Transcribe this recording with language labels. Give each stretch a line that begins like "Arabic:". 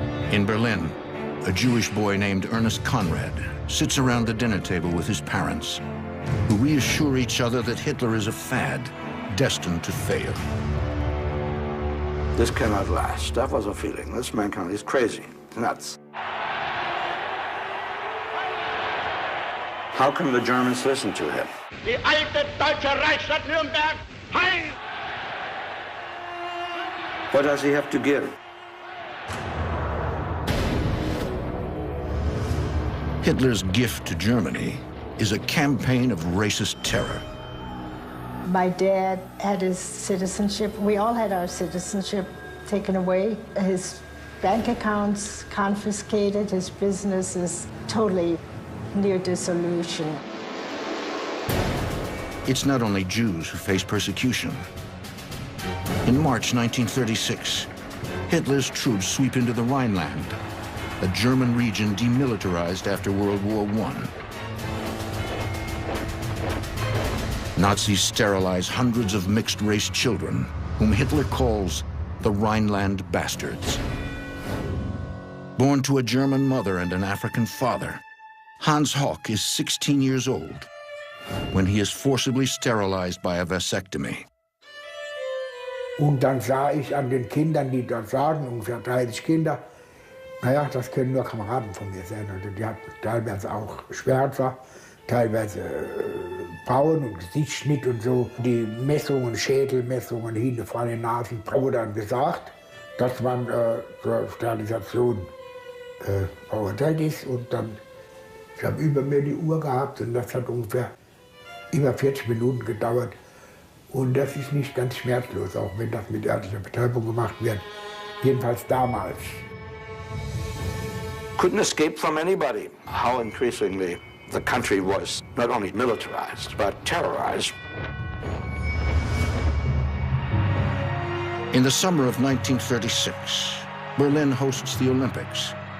English: In Berlin, a Jewish boy named Ernest Conrad sits around the dinner table with his parents, who reassure each other that Hitler is a fad, destined to fail. This cannot last. That was a feeling. This mankind is crazy, nuts. How can the Germans listen to him?
German: Die alte deutsche Reichsstadt Nürnberg heil!
English: What does he have to give? Hitler's gift to Germany is a campaign of racist terror. My dad had his citizenship. We all had our citizenship taken away. His bank accounts confiscated. His business is totally near dissolution. It's not only Jews who face persecution. In March 1936, Hitler's troops sweep into the Rhineland, a German region demilitarized after World War I. Nazis sterilize hundreds of mixed-race children, whom Hitler calls the Rhineland bastards. Born to a German mother and an African father, Hans Hock is 16 years old when he is forcibly sterilized by a vasectomy.
German: Und dann sah ich an den Kindern, die dort saßen, ungefähr 30 Kinder, naja, das können nur Kameraden von mir sein. Also die hatten teilweise auch Schwärzer, teilweise Frauen und Gesichtsschnitt und so. Die Messungen, Schädelmessungen, hinten, vorne, Nasen, wurde dann gesagt, dass man zur Sterilisation verurteilt ist. Und dann, ich habe über mir die Uhr gehabt und das hat ungefähr über 40 Minuten gedauert. Und das ist nicht ganz schmerzlos, auch wenn das mit örtlicher Betäubung gemacht wird. Jedenfalls damals.
English: Couldn't escape from anybody. How increasingly the country was not only militarized, but terrorized. In the summer of 1936, Berlin hosts the Olympics.